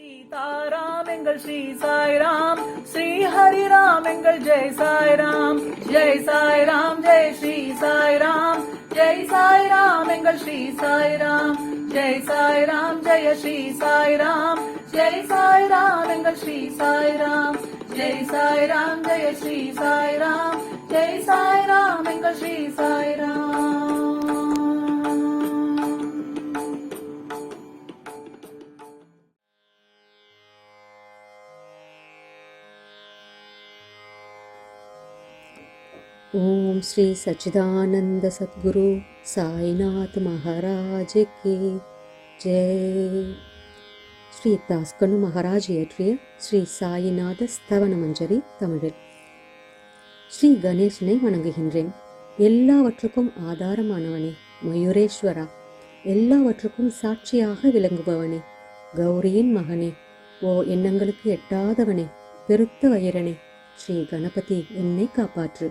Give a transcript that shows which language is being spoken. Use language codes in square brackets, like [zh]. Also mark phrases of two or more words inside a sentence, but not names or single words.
[ta] சீதாராம் எங்கள் ஸ்ரீ சாய்ராம், ஸ்ரீ ஹரிராம் எங்கள் ஜெய் சாய்ராம், ஜெய் சாய்ராம் ஜெய் ஸ்ரீ சாய்ராம், ஜெய் சாய்ராம் எங்கள் ஸ்ரீ சாய்ராம், ஜெய் சாய்ராம் ஜெய ஸ்ரீ சாய்ராம், ஜெய் சாய்ராம் எங்கள் ஸ்ரீ சாய்ராம், ஜெய் சாய்ராம் ஜெய ஸ்ரீ சாய்ராம், ஜெய் சாய்ராம் எங்கள் ஸ்ரீ சாய்ராம். [hi] ओम श्री सच्चिदानंद सद्गुरु साईनाथ महाराज के जय. [ta] ஸ்ரீ தாஸ்கனு மகாராஜ் இயற்றிய ஸ்ரீ சாயிநாத ஸ்தவன மஞ்சரி தமிழில். ஸ்ரீ கணேசனை வணங்குகின்றேன். எல்லாவற்றுக்கும் ஆதாரமானவனே, மயூரேஸ்வரா, எல்லாவற்றுக்கும் சாட்சியாக விளங்குபவனே, கௌரியின் மகனே, ஓ எண்ணங்களுக்கு எட்டாதவனே, பெருத்த வயிறனே, ஸ்ரீ கணபதி என்னை காப்பாற்று.